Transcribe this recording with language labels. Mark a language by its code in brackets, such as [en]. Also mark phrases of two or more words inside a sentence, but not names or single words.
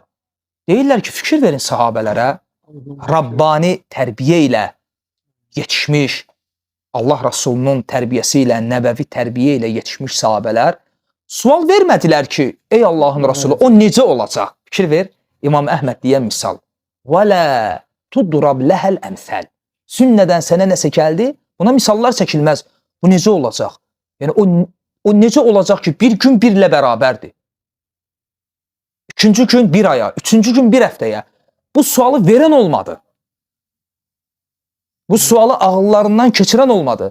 [az] Deyirlər ki, fikir verin sahabələrə, Rabbani tərbiyə ilə yetişmiş, Allah Rasulunun tərbiyəsi ilə, nəbəvi tərbiyə ilə yetişmiş sahabələr sual vermədilər ki, ey Allahın Rasulü, o necə olacaq? Fikir ver, İmam Əhməd deyən misal. [ar] وَلَا تُدْرَبْ لَهَا الْأَمْثَلِ. [az] Sünnədən sənə nəsə gəldi, buna misallar çəkilməz. Bu necə olacaq? Yəni o necə olacaq ki, bir gün birlə bərabərdir? İkinci gün bir aya, üçüncü gün bir həftəyə. Bu sualı verən olmadı. Bu sualı ağıllarından keçirən olmadı.